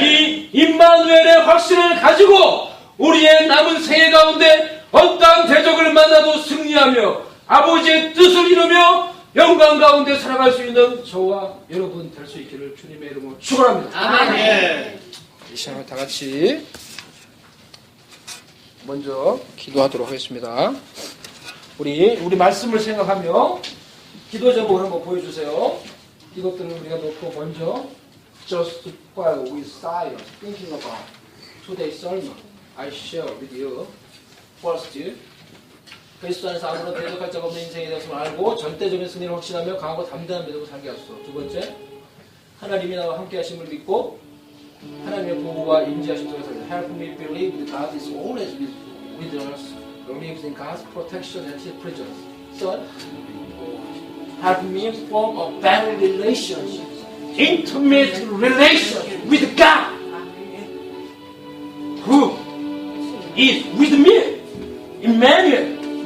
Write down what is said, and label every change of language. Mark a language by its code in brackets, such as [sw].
[ko] 이 임마누엘의 확신을 가지고 우리의 남은 생애 가운데 어떠한 대적을 만나도 승리하며 아버지의 뜻을 이루며 영광 가운데 살아갈 수 있는 저와 여러분 될 수 있기를 주님의 이름으로 축원합니다. 아멘. 이 시간을 다 같이 먼저 기도하도록 하겠습니다. 우리 말씀을 생각하며 기도 제목을 한번 보여주세요. 이것들을 우리가 놓고 먼저 [en] just while we silent thinking about today's sermon, I share with you. [ko] First, 그리스도 안에서 아무런 대적할 자가 없는 인생에 대해서 알고 절대적인 승리를 확신하며 강하고 담대한 믿음으로 살게 하소서. 두 번째, 하나님이 나와 함께 하심을 믿고 하나님의 보호와 임재하심 속에서 [en] help me believe that God is always with us, believes in God's protection and His presence. Third, help me form a better relationship, intimate relationship with God, who is with me, Emmanuel.